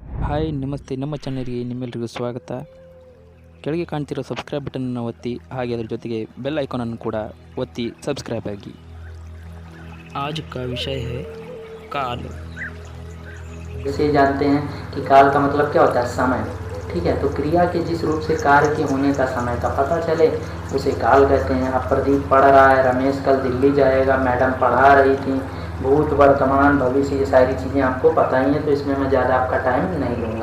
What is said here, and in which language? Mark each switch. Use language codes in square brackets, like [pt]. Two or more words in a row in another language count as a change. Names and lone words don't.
[kn] ಹಾಯ್ ನಮಸ್ತೆ, ನಮ್ಮ ಚಾನಲ್ಗೆ ನಿಮ್ಮೆಲ್ಲರಿಗೂ ಸ್ವಾಗತ. ಕೆಳಗೆ ಕಾಣ್ತಿರೋ ಸಬ್ಸ್ಕ್ರೈಬ್ ಬಟನನ್ನು ಒತ್ತಿ, ಹಾಗೆ ಅದರ ಜೊತೆಗೆ [en] bell icon [kn] ಕೂಡ ಒತ್ತಿ ಸಬ್ಸ್ಕ್ರೈಬ್ ಆಗಿ. [hi] आज का विषय है काल. जैसे जानते हैं कि काल का मतलब क्या होता है, समय. ठीक है, तो क्रिया के जिस रूप से कार्य के होने का समय का पता चले उसे काल कहते हैं. अब प्रदीप पढ़ रहा है, रमेश कल दिल्ली जाएगा, मैडम पढ़ा रही थी, भूत वर्तमान भविष्य ये सारी चीज़ें आपको पता ही हैं, तो इसमें मैं ज़्यादा आपका टाइम नहीं लूँगा.